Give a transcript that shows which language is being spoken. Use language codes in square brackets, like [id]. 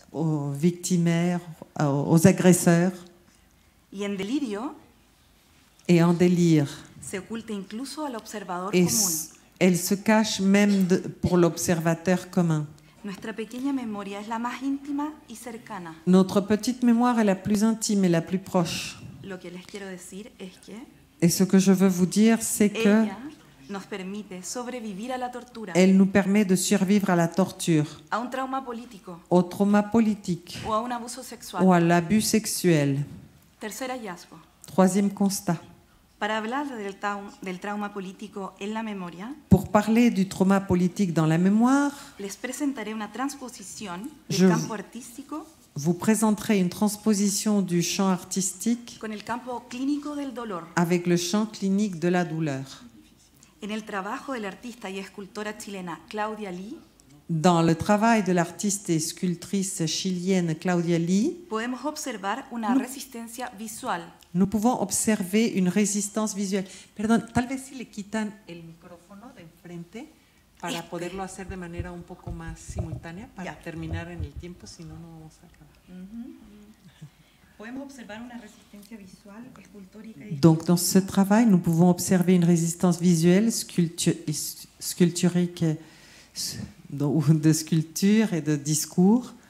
[fr] aux victimaires, aux agresseurs, [es] Y en delirio [fr] et en délire. [es] se oculta incluso al observador [fr] Et [es] común. [fr] elle se cache même pour l'observateur commun. [es] Nuestra pequeña memoria es la más íntima y cercana. [fr] Notre petite mémoire est la plus intime et la plus proche. [es] Lo que les quiero decir es que [fr] Et ce que je veux vous dire, c'est que [es] ella nos permite sobrevivir a la tortura, [fr] elle nous permet de survivre à la torture, [es] a un trauma político [fr] au trauma politique [es] o a un abuso sexual. [fr] ou à l'abus sexuel. [es] Tercer hallazgo. [fr] Troisième constat. [es] Para hablar del trauma político en la memoria, [fr] Pour parler du trauma politique dans la mémoire, [es] les presentaré una transposición [fr] Je- [es] del campo artístico [fr] vous présenterez une transposition du champ artistique [es] con el campo clínico del dolor. [fr] avec le champ clinique de la douleur. [es] En el trabajo de la artista y escultora chilena Claudia Lee, [fr] Dans le travail de l'artiste et sculptrice chilienne Claudia Lee, [es] podemos observar una resistencia visual [fr] nous pouvons observer une résistance visuelle. [es] Perdón, tal vez si le quitan el micrófono de enfrente para poderlo hacer de manera un poco más simultánea para terminar en el tiempo, si no, no vamos a acabar. Podemos observar una resistencia visual, escultórica y [fr] Donc, dans ce travail, nous pouvons observer une résistance visuelle, sculpturique, ou de sculpture et de discours